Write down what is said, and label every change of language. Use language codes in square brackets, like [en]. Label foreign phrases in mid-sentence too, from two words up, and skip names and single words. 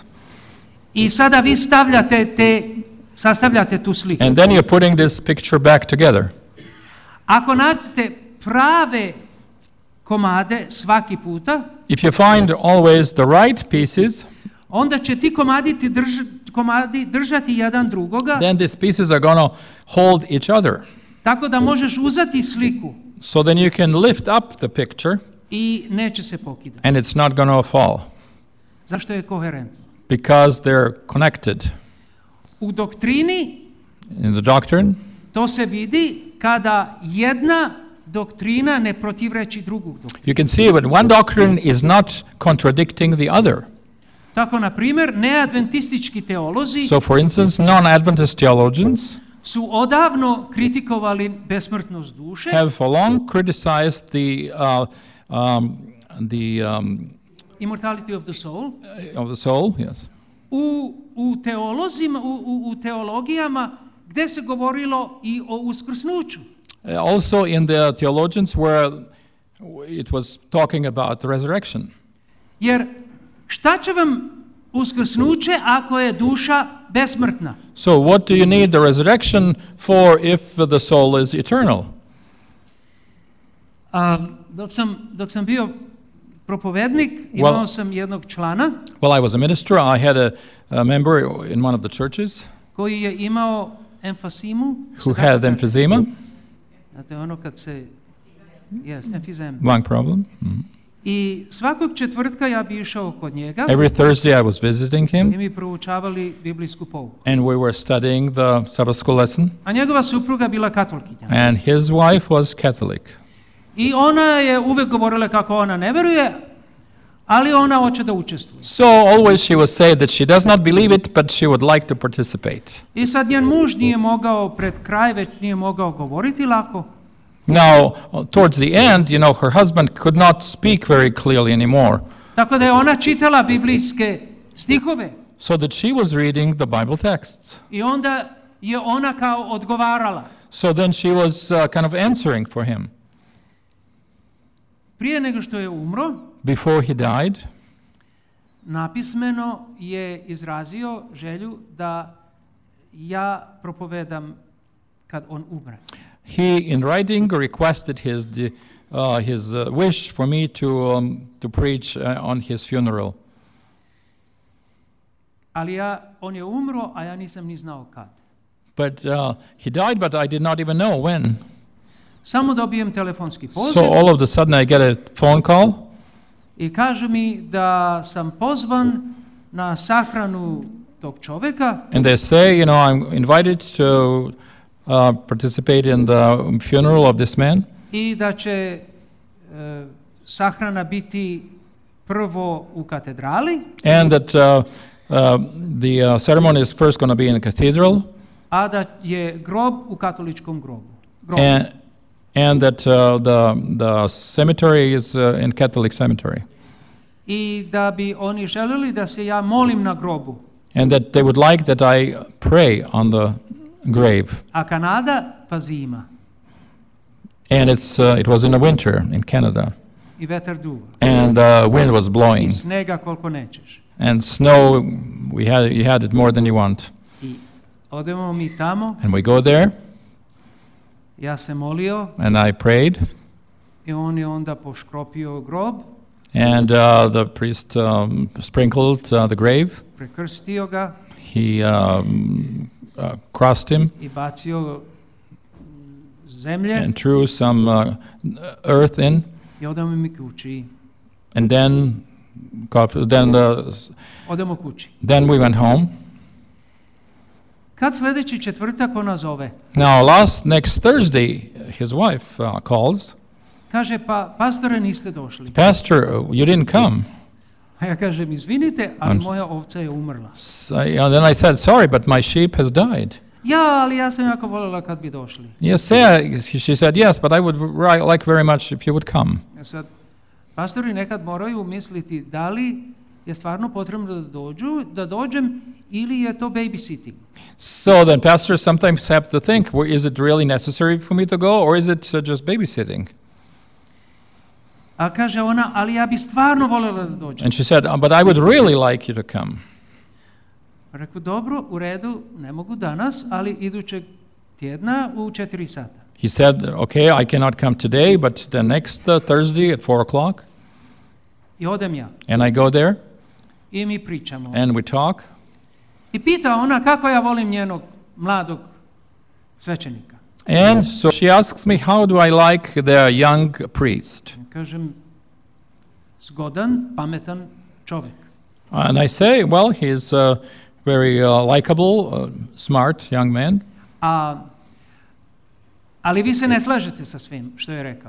[sr] I sada vi sastavljate tu sliku. [en] And then you're putting this picture back together. [sr] Ako nađete prave komade svaki puta, [en] If you find always the right pieces, [sr] onda će ti komadi držati jedan drugoga, [en] then these pieces are going to hold each other. [sr] tako da možeš uzeti sliku [en] So then you can lift up the picture [sr] i neće se pokidati. [en] and it's not going to fall [sr] Zašto je koherentno? [en] because they're connected. [sr] U doktrini [en] In the doctrine, [sr] to se vidi kada jedna doktrina ne protivreči drugu doktrinu. [en] you can see when one doctrine is not contradicting the other. [sr] Tako, na primjer, neadventistički teolozi [en] So for instance, non-Adventist theologians [sr] su odavno kritikovali besmrtnost duše [en] have for long criticized the immortality of the soul. yes. [sr] U teologijama gdje se govorilo i o uskrsnuću. [en] Also in the theologians where it was talking about the resurrection. [sr] Jer šta će vam uskrsnuće ako je duša besmrtna? [en] So what do you need the resurrection for if the soul is eternal? [sr] Dok sam bio propovednik, imao sam jednog člana [en] While I was a minister, I had a member in one of the churches [sr] koji je imao emfasimu. [en] who had emphysema, [sr] Znate, ono kad se... Yes, emfizem. [en] lung problem. Mhm. [sr] I svakog četvrtka ja bi išao kod njega [en] Every Thursday I was visiting [sr] i [en] him, [sr] mi proučavali biblijsku pouku. [en] and we were studying the Sabbath school lesson, [sr] A njegova supruga bila katolkinja. [en] and his wife was Catholic. [sr] I ona je uvek govorila kako ona ne veruje, ali ona hoće da učestvuje. [en] So always she would say that she does not believe it, but she would like to participate. [sr] I sad njen muž nije mogao pred kraj, već nije mogao govoriti lako. [en] Now, towards the end, you know, her husband could not speak very clearly anymore, [sr] Tako da je ona čitala biblijske stihove [en] so that she was reading the Bible texts. [sr] i onda je ona kao odgovarala. [en] So then she was kind of answering for him. [sr] Prije nego što je umro, [en] Before he died, [sr] napismeno je izrazio želju da ja propovedam kad on umre. [en] he, in writing, requested his wish for me to preach on his funeral. [sr] Ali on je umro, a ja nisam ni znao kad. [en] But he died, but I did not even know when. [sr] Samo dobijem telefonski poziv [en] So all of a sudden I get a phone call, [sr] i kažu mi da sam pozvan na sahranu tog čoveka [en] and they say, you know, I'm invited to participate in the funeral of this man, [sr] i da će sahrana biti prvo u katedrali, [en] and that the ceremony is first going to be in the cathedral, [sr] a da je grob u katoličkom grobu. [en] and that the cemetery is in Catholic cemetery, [sr] I da bi oni želeli da se ja molim na grobu. [en] and that they would like that I pray on the grave. [sr] A Kanada pa zima [en] And it was in the winter in Canada, [sr] i vetar duva [en] and the wind was [sr] i [en] blowing, [sr] snega koliko nećeš. [en] and snow, you had it more than you want. [sr] I odemo mi tamo, [en] And we go there, [sr] ja se molio [en] and I prayed, [sr] i on je onda poškropio grob, [en] and the priest sprinkled the grave. [sr] prekrstio ga [en] He crossed him [sr] i bacio zemlje [en] and threw some earth in, [sr] i odemo mi kući. [en] and [sr] Odemo kući. [en] then we went home. [sr] Kad sljedeći četvrtak ona zove, [en] Now, next Thursday, his wife calls. [sr] kaže, pa pastore niste došli. [en] Pastor, you didn't come. [sr] A ja kažem, izvinite, ali moja ovca je umrla. [en] And then I said, sorry, but my sheep has died. [sr] Ja, ali ja sam jako voljela kad bi došli. [en] Yes, she said, yes, but I would like very much if you would come. [sr] Ja sad, Pastori nekad moraju misliti da li je stvarno potrebno da dođem ili je to babysitting. [en] So then pastors sometimes have to think, well, is it really necessary for me to go, or is it just babysitting? [sr] A kaže ona, ali ja bi stvarno voljela da dođem. [en] And she said, but I would really like you to come. [sr] Rekao, dobro, u redu, ne mogu danas, ali idućeg tjedna u 4 sata. [en] He said, okay, I cannot come today, but the next Thursday at 4 o'clock. [sr] I odem ja. [en] And I go there. [sr] I mi pričamo. [en] And we talk. [sr] I pita ona kako ja volim njenog mladog svećenika. [en] And so she asks me, how do I like the young priest? [sr] Kažem, zgodan, pametan čovjek. [en] And I say, well, he's a very likable, smart young man. [sr] Ali vi se ne slažete sa svim što je rekao.